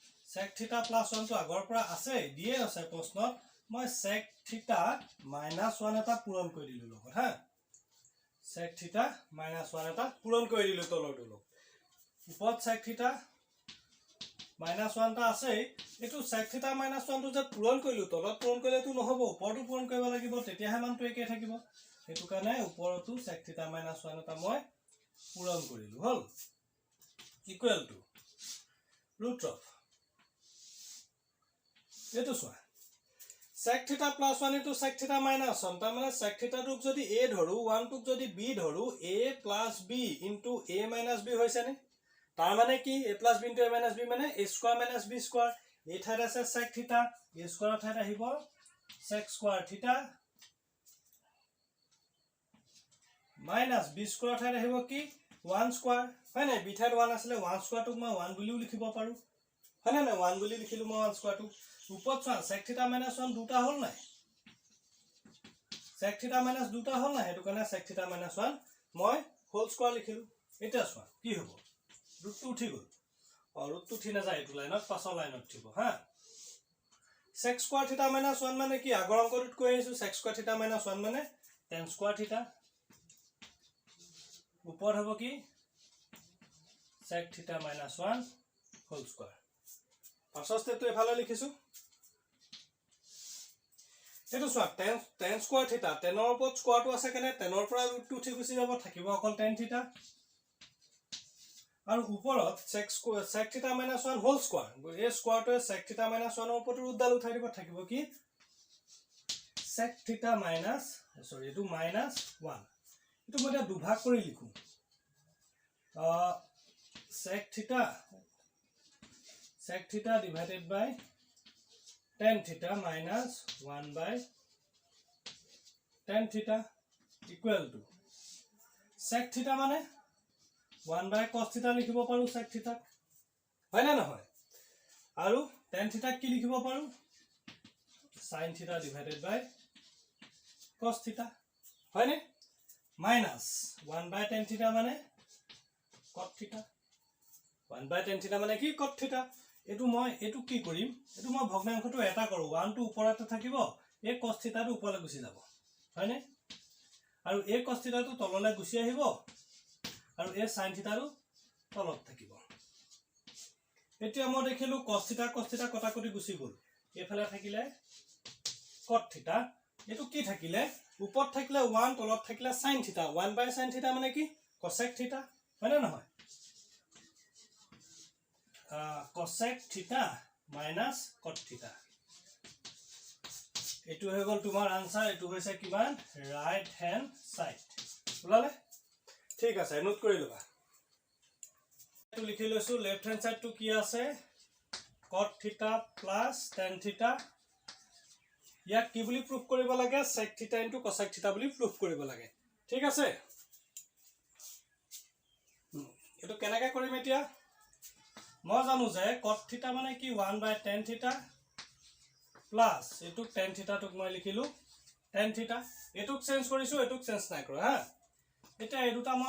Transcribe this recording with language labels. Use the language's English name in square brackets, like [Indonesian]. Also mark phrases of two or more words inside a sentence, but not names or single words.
[English] sec theta plus 1 to [Assamese] আগৰ পৰা আছে দিয়ে আছে প্ৰশ্নত মই [English] sec theta minus 1 [Assamese] এটা পূৰণ কৰি দিলো লগত হা [English] sec theta minus 1 [Assamese] এটা পূৰণ কৰি দিলো তলৰটো লগ ওপৰত [English] sec theta minus 1 [Assamese] টা আছে এটো [English] sec theta minus 1 [Assamese] টো যে পূৰণ কৰিলো তলত পূৰণ কৰিলেটো নহব ওপৰটো পূৰণ কৰিব লাগিব তেতিয়াহে মানটো একে থাকিব হেতু কাৰণে ওপৰটো [English] sec theta minus 1 [Assamese] এটা মই পূৰণ কৰিলো হল [English] equal to root of [Assamese] এটো সোয়া [English] sec theta plus 1 into sec theta minus 1 [Assamese] তাৰ মানে sec theta টুক যদি a ধৰো 1 টুক যদি b ধৰো [English] a plus b into a minus b [Assamese] হৈছে নে তাৰ মানে কি [English] a plus b into a minus b [Assamese] মানে [English] a square minus b square [Assamese] a ঠাইত আছে [English] sec theta a square [Assamese] ঠাইত আহিব [English] sec square theta minus b square [Assamese] ঠাইত আহিব কি [English] 1 square [Assamese] হয় না b ঠাইত 1 আছিল [English] 1 square [Assamese] টুক মই 1 বুলিও লিখিব পাৰো হয় না 1 বুলি লিখিলো মই 1 square টুক উপৰত চোৱা [English] sec theta minus 1 [Assamese] দুটা হল নাই [English] sec theta minus [Assamese] দুটা হল নাই হেতু কাৰণে [English] sec theta minus 1 [Assamese] মই [English] whole square [Assamese] লিখিলো এটা চোৱা কি হ'ব ৰুটটো উঠি গল ৰুটটো উঠি না যায় এটো লাইনত পাছৰ লাইনত থিব হা [English] sec square theta minus 1 [Assamese] মানে কি আগৰ অংকটোত কৈ আছো [English] sec square theta minus 1 [Assamese] মানে [English] tan square theta [Assamese] উপৰ হ'ব কি [English] sec theta minus 1 whole square [Assamese] পাছৰ ষ্টেপটো এফালে লিখিছো এটো সোয়া [English] tan square theta [Assamese] tan ৰ ওপৰত স্কয়াৰটো আছে কেনে tan ৰ পৰা ৰুটটো উঠি গুছি যাব থাকিব অকল [English] tan theta [Assamese] আৰু ওপৰত [English] sec theta minus 1 whole square [Assamese] এই স্কয়াৰটোৱে [English] sec theta minus 1 [Assamese] ৰ ওপৰত ৰুটডাল উঠাই দিব থাকিব কি [English] sec theta minus sorry [Assamese] এটো [English] minus 1 [Assamese] এটো মই দুভাগ কৰি লিখো [English] sec theta divided by tan theta minus 1 by tan theta equal to sec theta মানে 1 by cos [Assamese] theta লিখিব পাৰো [English] sec theta [Assamese] হয় না নহয় আৰু [English] tan theta [Assamese] কি লিখিব পাৰো [English] sin theta divided by cos [Assamese] theta হয় নে [English] minus 1 by tan theta [Assamese] মানে [English] cot theta 1 by tan theta [Assamese] মানে কি [English] cot theta [Assamese] এটো মই এটো কি কৰিম এটো মই ভগ্নাংশটো এটা কৰো 1 টো ওপৰতে থাকিব এই [English] cos theta [Assamese] টো ওপৰলৈ গুছি যাব হয়নে আৰু এই [English] cos theta [Assamese] টো তললৈ গুছি আহিব আৰু এই [English] sin theta [Assamese] টো তলত থাকিব এতিয়া মই দেখিলো [English] cos theta [Assamese] কটাকটি গুছি গল এফালে থাকিলে [English] cot theta [Assamese] এটো কি থাকিলে ওপৰত থাকিলে 1 তলত থাকিলে [English] sin theta 1 by sin theta [Assamese] মানে কি [English] cosec theta [Assamese] হয় না নহয় [English] cosec theta minus cot theta [Assamese] এটো হৈ গল তোমাৰ আনসাৰ এটো হৈছে কিমান [English] right hand side [Assamese] বুলালে ঠিক আছে নোট কৰি লবা এটো লিখি লৈছো [English] left hand side to [Assamese] কি আছে [English] cot theta plus tan theta [Assamese] ইয়াক কি বুলি প্রুফ কৰিব লাগে [English] sec theta into cosec theta [Assamese] বুলি প্রুফ কৰিব লাগে ঠিক আছে এটো কেনেকৈ কৰিম এতিয়া মই জানো যে [English] cot theta [Assamese] মানে কি [English] 1 by tan theta plus [Assamese] এটুক [English] tan theta [Assamese] টুক মই লিখিলো [English] tan theta [Assamese] এটুক চেঞ্জ কৰিছো এটুক চেঞ্জ নাই কৰা হা এটা এই দুটা মই